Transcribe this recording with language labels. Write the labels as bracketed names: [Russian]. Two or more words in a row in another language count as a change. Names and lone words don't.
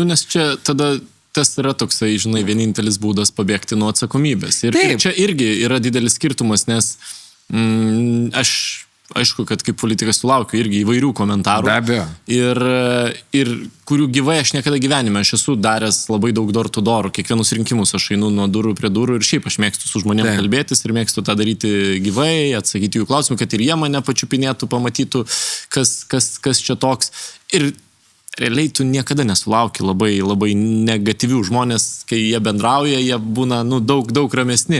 [Lithuanian] Nes čia tada tas yra toksai, vienintelis būdas pabėgti nuo atsakomybės. Ir čia irgi yra didelis skirtumas, nes aš, aišku, kad kaip politikas sulaukiu irgi įvairių komentarų. Be abejo. Ir kurių gyvai aš niekada gyvenime. Aš esu daręs labai daug [English] door-to-door. [Lithuanian] Kiekvienus rinkimus aš einu nuo durų prie durų ir šiaip aš mėgstu su žmonėm kalbėtis ir mėgstu tą daryti gyvai, atsakyti jų klausimų, kad ir jie mane pačiupinėtų, pamatytų, kas čia toks. Ir realiai tu niekada nesulauki labai negatyvių žmonės, kai jie bendrauja, jie būna daug ramesni.